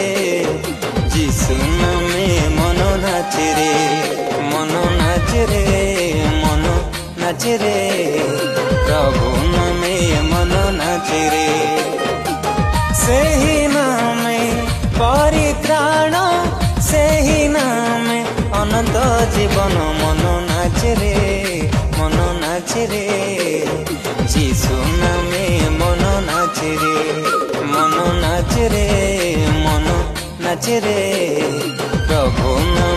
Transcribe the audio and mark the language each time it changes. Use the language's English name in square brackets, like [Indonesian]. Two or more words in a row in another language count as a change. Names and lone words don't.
[Bangla] যিশু নামে মন নাচে রে, মন নাচে রে, মন নাচে রে, প্রভু নামে মন নাচে রে। [Odia] ସେହି ନାମେ ପରିତ୍ରାଣ, ସେହି ନାମେ ଅନନ୍ତ ଜୀବନ। ମନ ନାଚେ ରେ, ମନ ନାଚେ ରେ, ଯୀଶୁ ନାମେ ମନ ନାଚେ ରେ, ମନ ନାଚେ ରେ, ମନ ନାଚେ ରେ, ପ୍ରଭୁ